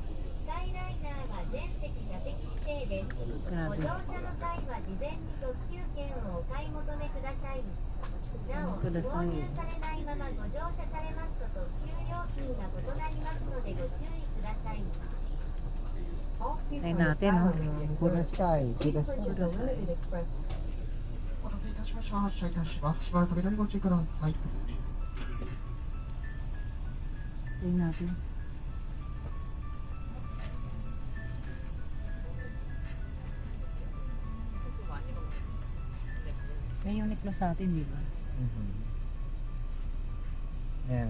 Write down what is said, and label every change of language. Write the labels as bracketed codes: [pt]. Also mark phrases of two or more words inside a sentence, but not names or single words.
[tl] Grabe. [ja] Kudasai. [tl] Tayo natin, no? [ja] Kudasai. 発車いたします。しばらく扉にご注意ください。 [tl] Tayo natin. May Uniqlo sa atin, di ba? Meron.